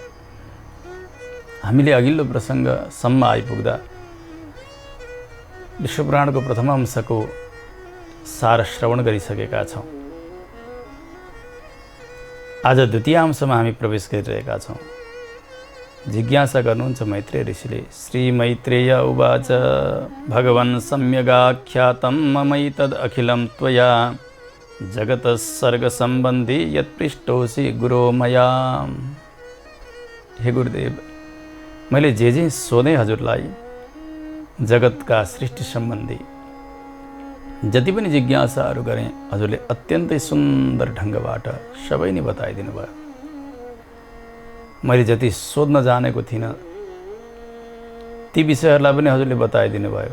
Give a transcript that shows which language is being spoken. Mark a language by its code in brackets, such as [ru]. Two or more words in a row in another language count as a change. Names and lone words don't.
[ne] हामीले अघिल्लो प्रसङ्गसम्म आइपुग्दा विष्णु पुराणको प्रथम अंशको सार श्रवण गरिसकेका छौँ। आज द्वितीय अंशमा हामी प्रवेश गरिरहेका छौँ। जिज्ञासा गर्नुहुन्छ मैत्रेय ऋषिले। [sa] श्री मैत्रेय उवाच भगवन् सम्यगाख्यातं ममैतद् अखिलं त्वया जगतः सर्गसम्बन्धी यत्पृष्टोऽसि गुरो मया। [ne] हे गुरुदेव, मैले जे सोधेँ हजुरलाई जगतका सृष्टि सम्बन्धी जति पनि जिज्ञासाहरू गरेँ, हजुरले अत्यन्तै सुन्दर ढङ्गबाट सबै नै बताइदिनु भयो। मैले जति सोध्न जानेको थिइनँ ती विषयहरूलाई पनि हजुरले बताइदिनु भयो।